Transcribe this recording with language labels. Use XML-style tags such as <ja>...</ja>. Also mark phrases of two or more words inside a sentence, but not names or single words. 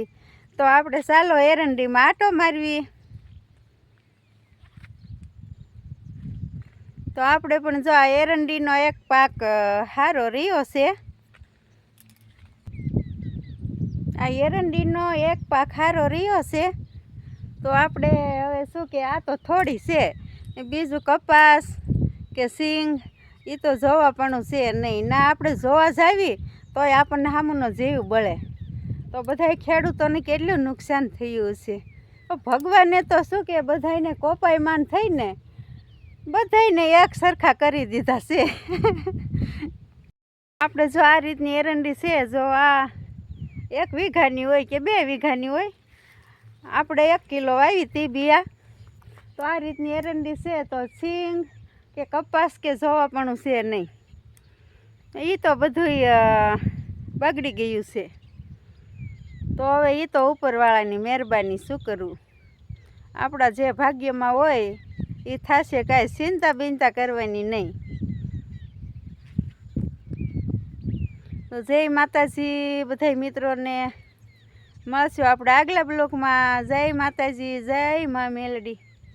<gu>તો આપણે ચાલો એરંડી મેં આટો મારવી। તો આપણે પણ જો આ એરંડી નો એક પાક હારો રહ્યો છે। આ એરંડીનો એક પાક હારો રહ્યો છે। તો આપણે હવે શું કે આ તો થોડી છે બીજુ કપાસ કે સીંગ ઈ તો જોવાપણું છે નહીં ના। આપણે જોવા જાવી તોય આપણને સામૂનો જીવ બળે। તો બધાય ખેડૂતોને કેટલું નુકસાન થયું છે। તો ભગવાને તો શું કે બધાયને કોપાયમાન થઈને બધાયને એક સરખા કરી દીધા છે। આપણે જો આ રીતની એરંડી છે જો આ 1 વીઘાની હોય કે 2 વીઘાની હોય આપણે 1 કિલો વાવી તી બિયા। તો આ રીતની એરંડી છે તો સીંગ કે કપાસ કે જોવાપણું છે નહીં। ઈ તો બધુંય બગડી ગયું છે। તો હવે ઈ તો ઉપરવાળાની મેહરબાની શું કરું। આપણા જે ભાગ્યમાં હોય ઈ થાશે। કાંઈ ચિંતા બિંતા કરવાની નહીં। તો જય માતાજી બધાઈ મિત્રો ને। મળશું આપણે આગલા બ્લૉગ મેં। જય માતાજી જય માં મેલડી।</gu>